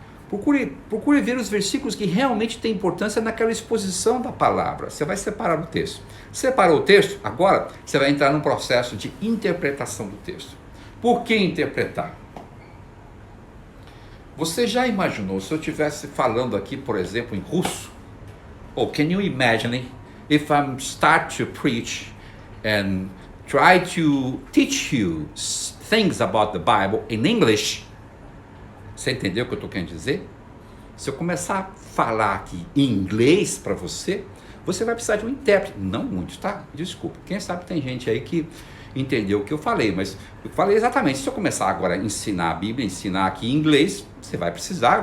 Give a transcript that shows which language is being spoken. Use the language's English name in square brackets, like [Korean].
[Portuguese] Procure ver os versículos que realmente têm importância naquela exposição da palavra. Você vai separar o texto. Separou o texto? Agora você vai entrar num processo de interpretação do texto. Por que interpretar? Você já imaginou se eu estivesse falando aqui, por exemplo, em russo? [English] Or can you imagine if I start to preach and try to teach you things about the Bible in English? [Portuguese] Você entendeu o que eu estou querendo dizer? Se eu começar a falar aqui em inglês para você, você vai precisar de um intérprete. Não muito, tá? Desculpa. Quem sabe tem gente aí que entendeu o que eu falei, mas eu falei exatamente. Se eu começar agora a ensinar a Bíblia, ensinar aqui em inglês, você vai precisar.